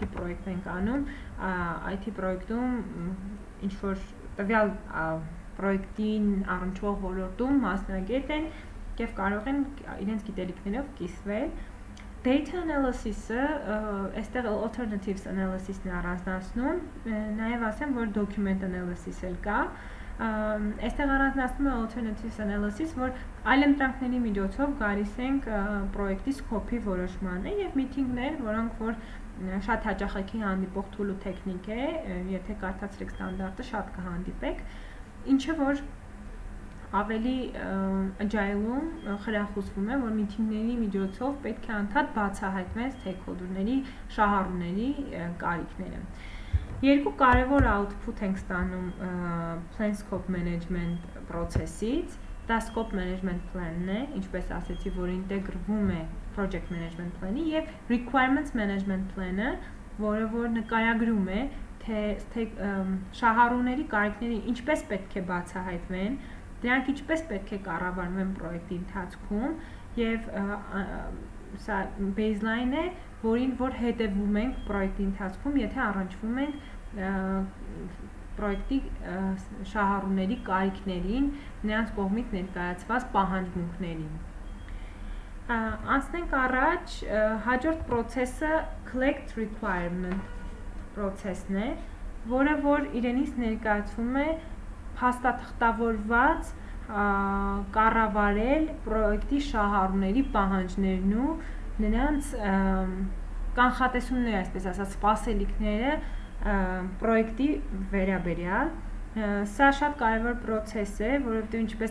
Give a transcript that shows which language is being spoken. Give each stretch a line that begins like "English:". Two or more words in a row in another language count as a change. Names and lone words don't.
Armenian: պրոյեկտ ենք անում, IT պրոյեկտում ինչ որ տվյալ պրոյեկտին առնչվող ոլորտում մասնագետ են եւ կարող են իրենց գիտելիքներով կիսվել։
English: Data analysis-
Armenian: ը, այստեղ
English: alternatives analysis-
Armenian: ն է առանձնացնում, նաեւ ասեմ, որ
English: document analysis
Armenian: էլ կա։ Այստեղ առանձնացնում է
English: alternatives analysis,
Armenian: որ այլընտրանքների միջոցով գալիս ենք պրոյեկտի սկոպի որոշմանը եւ միտինգներ, որոնք որ շատ հաճախակի հանդիպող tool ու տեխնիկ է, եթե կարդացրեք ստանդարտը, շատ կհանդիպեք, ինչը որ ավելի agile-ում խրախուսվում է, որ միտինգների միջոցով պետք է անդադ բացահայտվեն stakeholder-ների, շահառուների կարիքները։ Երկու կարևոր output ենք ստանում
English: plan scope management process-
Armenian: ից, դա
English: scope management plan-
Armenian: ն է, ինչպես ասեցի, որ ինտեգրվում է
English: project management plan-
Armenian: ի եւ
English: requirements management plan-
Armenian: ը, որը որ նկարագրում է, թե շահառուների կարիքները ինչպես պետք է բացահայտվեն, դրանք ինչպես պետք է կառավարվեն պրոյեկտի ընթացքում եւ սա baseline է, որին որ հետևում ենք պրոյեկտի ընթացքում, եթե առնչվում ենք պրոյեկտի շահառուների կարիքներին, նրանց կողմից ներկայացված պահանջմունքներին։ Անցնենք առաջ, հաջորդ process-ը
English: collect requirement process-
Armenian: ն է, որը որ իրենից ներկայացվում է փաստաթղթավորված կառավարել պրոյեկտի շահառուների պահանջներն ու նրանց կանխատեսումները, այսպես ասած, սպասելիքները պրոյեկտի վերաբերյալ։ Սա շատ կարևոր process է, որովհետև ինչպես